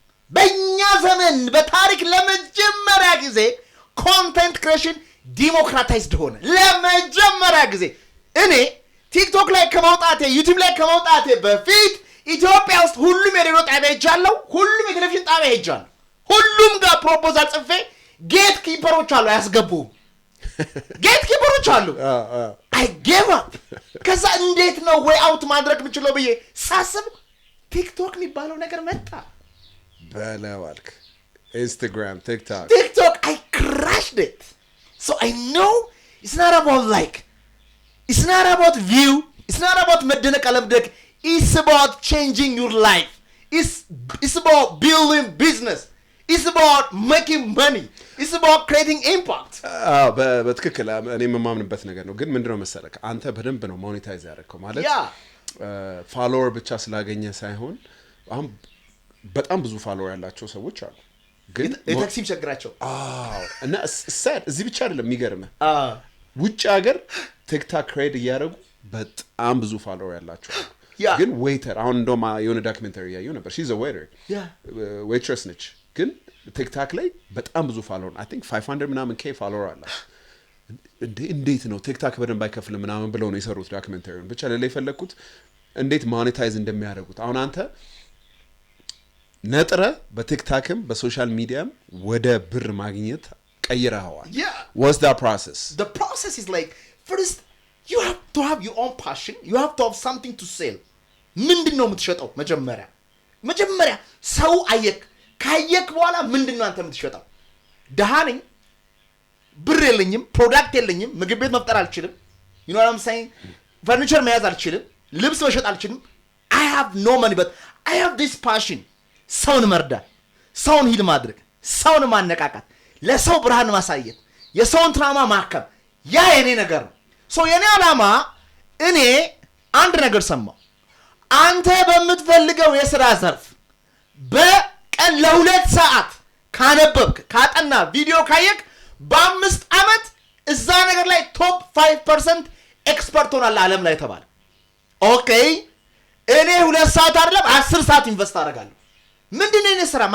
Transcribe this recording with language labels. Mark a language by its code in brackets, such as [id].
[am] በእኛ ዘመን በታሪክ ለመጀመሪያ ጊዜ ኮንቴንት ክሬሽን ዲሞክራታይዝድ ሆነ። ለመጀመሪያ ጊዜ እኔ ቲክቶክ ላይ ከመውጣቴ ዩቲዩብ ላይ ከመውጣቴ በፊት ኢትዮጵያ ውስጥ ሁሉም የሬዲዮ ጣቢያ ሄጃለሁ፣ ሁሉም የቴሌቪዥን ጣቢያ ሄጃለሁ። ሁሉም ጋር ፕሮፖዛል ጽፌ ጌት ኪፐሮች አሉ አያስገቡም። ጌት ኪፐሮች አሉ። [en] አይ ጌቭ አፕ። [am] ከዛ እንዴት ነው ወይ አውት ማድረግ የምችለው ብዬ ሳስብ ቲክቶክ የሚባለው ነገር መጣ። በለዋልክ ኢንስታግራም፣ [en] ቲክቶክ I crushed it. So I know it's not about like, it's not about view, it's not about [am] መደነቅ አለመደነቅ. [en] It's about changing your life. It's about building business. It's about making money. It's about creating impact. [am] በትክክል እኔ የማምንበት ነገር ነው። ግን ምንድነው መሰለህ አንተ በደንብ ነው ሞኔታይዝ ያደረከው ማለት ፎሎወር ብቻ ስላገኘ ሳይሆን አሁን በጣም ብዙ ፎሎወር ያላቸው ሰዎች አሉ። ግን የታክሲም ቸግራቸው እና እዚህ ብቻ አይደለም የሚገርምህ ውጭ ሀገር ቲክቶክ ክሬድ እያደረጉ በጣም ብዙ ፎሎወር ያላቸው አሉ። ግን ዌይተር አሁን እንደውም የሆነ ዶክመንተሪ ያየው ነበር። [en] ሺዝ አ ዌይተር [am] ዌይትረስ ነች። ግን ቲክቶክ ላይ በጣም ብዙ ፎሎወር [en] አይ ቲንክ [am] 500 ምናምን ኬ ፎሎወር አላት። እንዴት ነው ቲክቶክ በደንብ አይከፍልም ምናምን ብለው ነው የሰሩት ዶክመንተሪውን። ብቻ ለሌላ የፈለኩት እንዴት ሞኔታይዝ እንደሚያደርጉት አሁን አንተ ነጥረ በቲክቶክም በሶሻል ሚዲያም ወደ ብር ማግኘት ቀይረዋል። [en] what's that process? The process is like first you have to have your own passion, you have to have something to sell. [am] ምንድነው የምትሸጠው? መጀመሪያ ሰው ካየክ በኋላ ምንድነው አንተ የምትሸጠው? ደሃ ነኝ፣ ብር የለኝም፣ ፕሮዳክት የለኝም፣ ምግብ ቤት መፍጠር አልችልም፣ [en] you know what I'm saying? [am] ፈርኒቸር መያዝ አልችልም፣ ልብስ መሸጥ አልችልም። [en] I have no money but I have this passion. [am] ሰውን መርዳት፣ ሰውን ሂል ማድረግ፣ ሰውን ማነቃቃት፣ ለሰው ብርሃን ማሳየት፣ የሰውን ትራማ ማከም ያ የኔ ነገር ነው። የኔ ዓላማ እኔ አንድ ነገር ሰማው። አንተ በምትፈልገው የሥራ ዘርፍ በቀን ለ2 ሰዓት ካነበብክ ካጠና ቪዲዮ ካየክ በ5 ዓመት እዛ ነገር ላይ ቶፕ 5% ኤክስፐርት ሆናለህ ዓለም ላይ ተባለ። ኦኬ እኔ 2 ሰዓት አይደለም 10 ሰዓት ኢንቨስት አደርጋለሁ። ምንድነው የኔ ስራ?